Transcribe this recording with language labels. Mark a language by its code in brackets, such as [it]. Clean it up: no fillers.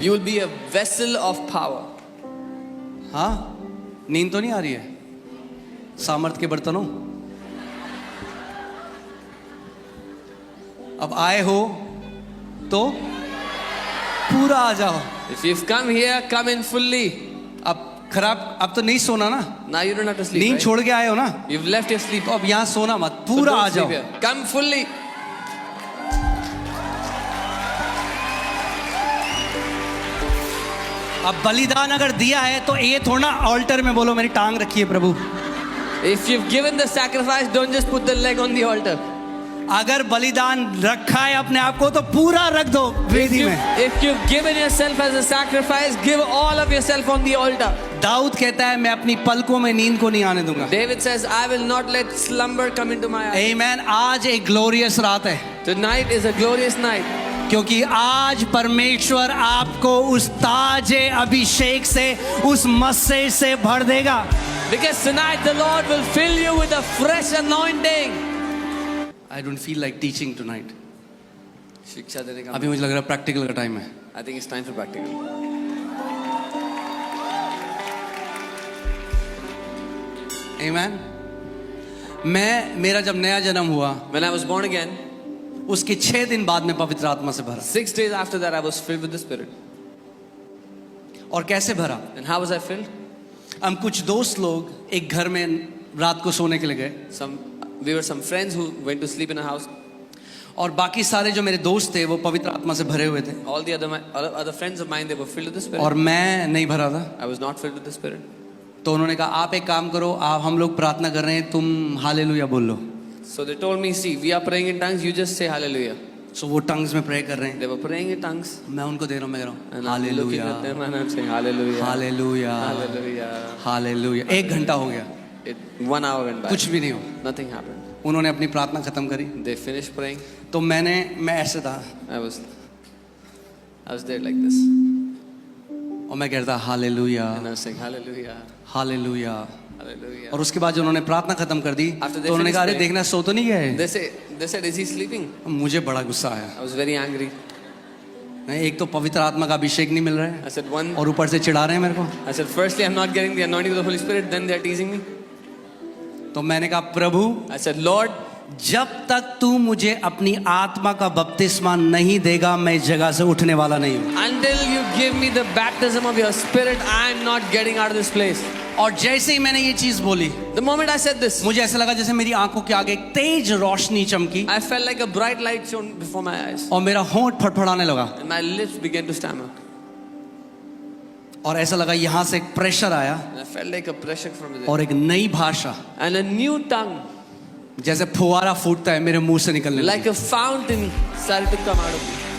[en] You will be a vessel of power. [hi] हाँ, नींद तो नहीं आ रही है? सामर्थ के बर्तनों, अब आए हो तो पूरा आ जाओ. [en] If you've come here, come in fully. [hi] अब खराब, अब तो नहीं सोना ना, [en] Now you don't have to sleep. [hi] नींद [en] Right? [hi] छोड़ के आए हो ना, [en] You've left your sleep. [hi] तो अब यहाँ सोना मत, [en] So [hi] पूरा [en] don't [hi] आ [en] sleep [hi] जाओ. [en] here. Come fully. [hi] अब बलिदान अगर दिया है तो ये थोड़ा ऑल्टर में बोलो मेरी टांग रखी है प्रभु. [en] If you've given the sacrifice, don't just put the leg on the altar. [hi] अगर बलिदान रखा है अपने आप को तो पूरा रख दो वेदी में. [en] If you've given yourself as a sacrifice, give all of yourself on the altar. [hi] Dawood कहता है मैं अपनी पलकों में नींद को नहीं आने दूंगा. [en] David says, I will not let slumber come into my eyes. [hi] आमेन. आज एक ग्लोरियस रात है [en] Tonight is a glorious night. [hi] क्योंकि आज परमेश्वर आपको उस ताजे अभिषेक से, उस मस्से से भर देगा. [en] Because tonight the Lord will fill you with a fresh anointing. I don't feel like teaching tonight. [hi] शिक्षा देने का. अभी मुझे लग रहा है प्रैक्टिकल का टाइम है. [en] I think it's time for practical. [hi] आमेन. मेरा जब नया जन्म हुआ, [en] When I was born again, [hi] उसके 6 दिन बाद में पवित्र आत्मा से भरा. [en] 6 days after that, I was filled with the Spirit. [hi] और कैसे भरा? [en] And how was I filled? [hi] हम कुछ दोस्त लोग एक घर में रात को सोने के लिए गए [en] We were some friends who went to sleep in a house. [hi] और बाकी सारे जो मेरे दोस्त थे वो पवित्र आत्मा से भरे हुए थे [en] All the other friends of mine, they were filled with the Spirit. [hi] और मैं नहीं भरा था. [en] I was not filled with the Spirit. [hi] तो उन्होंने कहा आप एक काम करो, आप हम लोग प्रार्थना कर रहे हैं, तुम हालेलुया बोल लो. [en] So they told me, see, we are praying in tongues, you just say hallelujah. [hi] सो वो टंग्स में प्रे कर रहे हैं. [en] They were praying in tongues. [hi] मैं उनको दे रहा हूँ, मैं कह रहा [en] And [hi] हूँ [en] I'm looking [hi] hallelujah [en] at them and I'm saying hallelujah. [hi] Hallelujah [en] Hallelujah. [hi] Hallelujah. 1 घंटा हो गया, [en] 1 hour went by. [hi] कुछ भी नहीं हो. [en] Nothing happened. [hi] उन्होंने अपनी प्रार्थना खत्म करी [en] They finished praying. [hi] तो मैं ऐसे था [en] I was there like this. [hi] और मैं कहता hallelujah [en] And I was saying hallelujah. [hi] Hallelujah. [en] Hallelujah. [hi] और उसके बाद जो उन्होंने प्रार्थना खत्म कर दी [en] After they [hi] तो उन्होंने कहा अरे [en] finished [hi] देखना सो तो नहीं गया है. [en] They said, is he sleeping? [hi] मुझे बड़ा गुस्सा आया. [en] I was very angry. [hi] नहीं, एक तो पवित्र आत्मा का अभिषेक नहीं मिल रहा है [en] I said, one, [hi] और ऊपर से चिढ़ा रहे हैं मेरे को. [en] I said, firstly, I'm not getting the anointing of the Holy Spirit, then they're teasing me. [hi] तो मैंने कहा प्रभु [en] I said, Lord, [hi] जब तक तू मुझे अपनी आत्मा का बपतिस्मा नहीं देगा मैं इस जगह से उठने वाला नहीं हूँ. [en] until you give me the baptism of your Spirit, I'm not getting out of this place. [hi] और जैसे ही मैंने ये चीज बोली, [en] The moment I said this, [hi] मुझे ऐसा लगा जैसे मेरी आंखों के आगे एक तेज रोशनी चमकी [en] I felt like a bright light shone before my eyes. [hi] और मेरा होंठ फड़फड़ाने लगा [en] And my lips began to stammer. [hi] और ऐसा लगा यहाँ से एक प्रेशर आया [en] And I felt like a pressure from within. [hi] और एक नई भाषा [en] And a new tongue, [hi] जैसे फुवारा फूटता है मेरे मुंह से निकलने [en] like [hi] लगी. [en] a fountain, started to come out of me.